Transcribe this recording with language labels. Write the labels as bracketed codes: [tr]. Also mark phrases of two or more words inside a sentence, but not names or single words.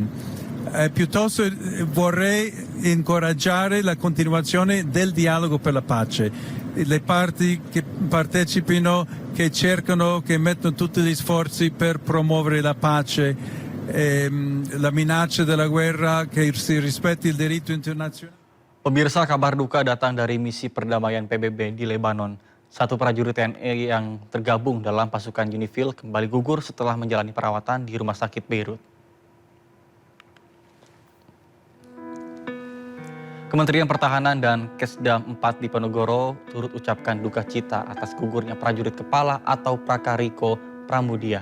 [it] Piuttosto vorrei incoraggiare la continuazione del dialogo per la pace. Le parti che partecipino, che cercano, che mettono tutti gli sforzi per promuovere la pace, la minaccia della guerra, che si rispetti il diritto internazionale. [id] Pemirsa, kabar duka datang dari misi perdamaian PBB di Lebanon. Satu prajurit TNI yang tergabung dalam pasukan UNIFIL kembali gugur setelah menjalani perawatan di rumah sakit Beirut. Kementerian Pertahanan dan Kesdam 4 Diponegoro turut ucapkan duka cita atas gugurnya prajurit kepala atau Prakariko Pramudia.